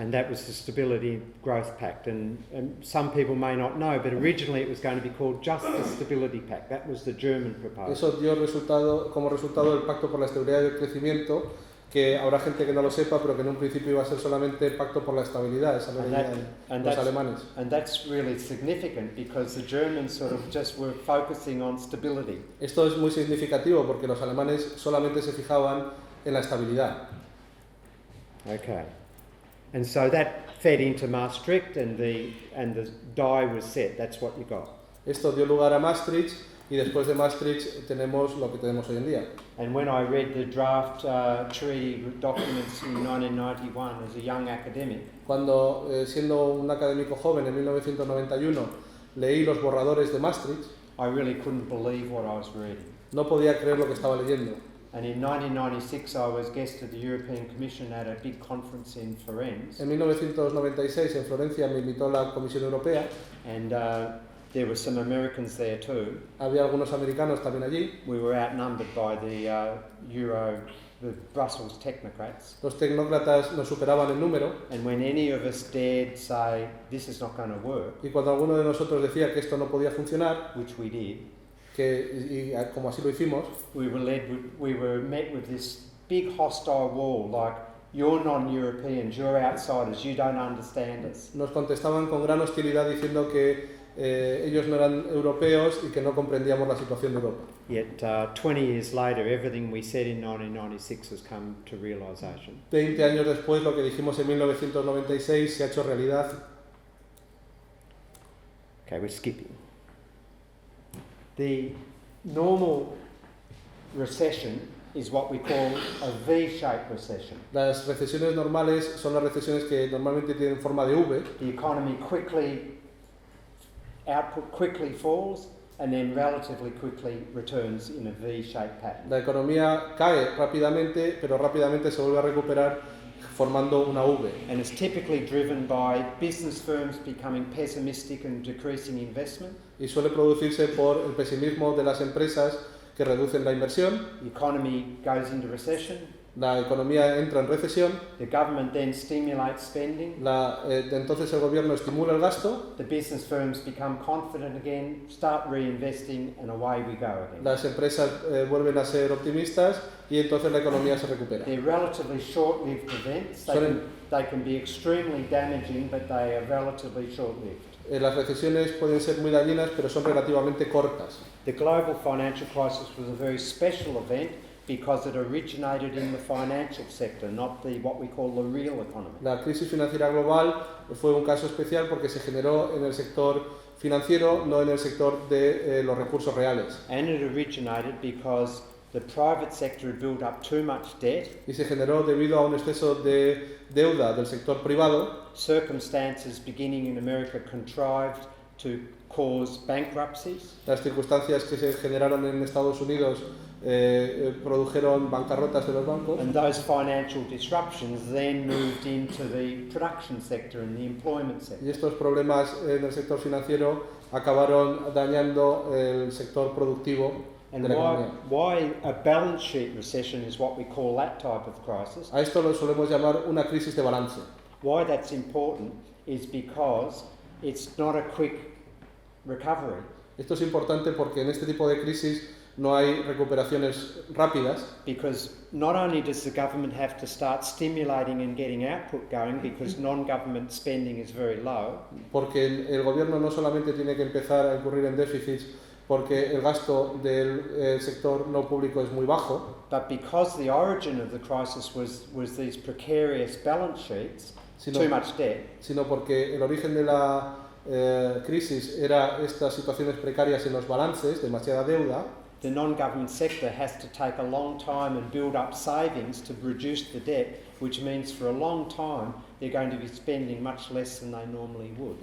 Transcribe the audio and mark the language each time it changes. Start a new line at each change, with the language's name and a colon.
English: And that was the Stability Growth Pact. And some people may not know, but originally it was going to be called just the Stability Pact. That was the German proposal.
Spanish: Eso dio como resultado el Pacto por la Estabilidad y el Crecimiento, que habrá gente que no lo sepa, pero que en un principio iba a ser solamente el Pacto por la Estabilidad, esa lo veían los alemanes.
English: And that's really significant because the Germans sort of just were focusing on stability.
Spanish: Esto es muy significativo porque los alemanes solamente se fijaban en la estabilidad.
English: Okay. And so that fed into Maastricht and the die was set. That's what you got.
Spanish: Esto dio lugar a Maastricht y después de Maastricht tenemos lo que tenemos hoy en día.
English: And when I read the draft treaty documents in 1991 as a young academic,
Spanish: Cuando, siendo un académico joven en 1991, leí los borradores de Maastricht,
English: I really couldn't believe what I was reading.
Spanish: no podía creer lo que estaba leyendo.
English: And in 1996 I was guest of the European Commission at a big conference in Florence.
Spanish: En 1996 en Florencia me invitó la Comisión Europea.
English: And there were some Americans there too.
Spanish: Había algunos americanos también allí.
English: We were outnumbered by the Euro the Brussels technocrats.
Spanish: Los tecnócratas nos superaban en número
English: And when any of us dared say, this is not going to work,
Spanish: y cuando alguno de nosotros decía que esto no podía funcionar,
English: which we did,
Spanish: y como así lo hicimos,
English: we were met with this big hostile wall, like, you're non-Europeans, you're outsiders, you don't understand us.
Spanish: nos contestaban con gran hostilidad diciendo que ellos no eran europeos y que no comprendíamos la situación de Europa.
English: Yet 20 years later, everything we said in 1996 has come to realisation.
Spanish: 20 años después, lo que dijimos en 1996 se ha hecho realidad.
English: Okay, we're skipping. The normal recession is what we call a V-shaped recession.
Spanish: Las recesiones normales son las recesiones que normalmente tienen forma de V.
English: The economy output quickly falls and then relatively quickly returns in a V-shaped pattern.
Spanish: La economía cae rápidamente, pero rápidamente se vuelve a recuperar formando una V.
English: And it's typically driven by business firms becoming pessimistic and decreasing investment.
Spanish: Y suele producirse por el pesimismo de las empresas que reducen la inversión.
English: The economy goes into recession.
Spanish: La economía entra en recesión.
English: The government then stimulates spending.
Spanish: Entonces el gobierno estimula el gasto.
English: The business firms become confident again, start reinvesting, and away we go again.
Spanish: Las empresas vuelven a ser optimistas y entonces la economía se recupera.
English: They're relatively short-lived events. They can be extremely damaging, but they are relatively short-lived.
Spanish: Las recesiones pueden ser muy dañinas, pero son relativamente cortas.
English: The global financial crisis was a very special event because it originated in the financial sector, not what we call the real economy.
Spanish: La crisis financiera global fue un caso especial porque se generó en el sector financiero, no en el sector de los recursos reales.
English: And it originated because the private sector had built up too much debt.
Spanish: Y se generó debido a un exceso de deuda del sector privado.
English: Circumstances beginning in America contrived to cause bankruptcies.
Spanish: Las circunstancias que se generaron en Estados Unidos produjeron bancarrotas de los bancos.
English: And those financial disruptions then moved into the production sector and the employment sector.
Spanish: Y estos problemas en el sector financiero acabaron dañando el sector productivo
English: And
Spanish: de la economía.
English: why a balance sheet recession is what we call that type of crisis.
Spanish: A esto lo solemos llamar una crisis de balance.
English: Why that's important is because it's not a quick recovery.
Spanish: Esto es importante porque en este tipo de crisis no hay recuperaciones rápidas.
English: Because not only does the government have to start stimulating and getting output going because non-government spending is very low.
Spanish: Porque el gobierno no solamente tiene que empezar a incurrir en déficits porque el gasto del sector no público es muy bajo,
English: But because the origin of the crisis was these precarious balance sheets, too much debt,
Spanish: sino porque el origen de la crisis era estas situaciones precarias en los balances, demasiada deuda.
English: the non-government sector has to take a long time and build up savings to reduce the debt, which means for a long time they're going to be spending much less than they normally would.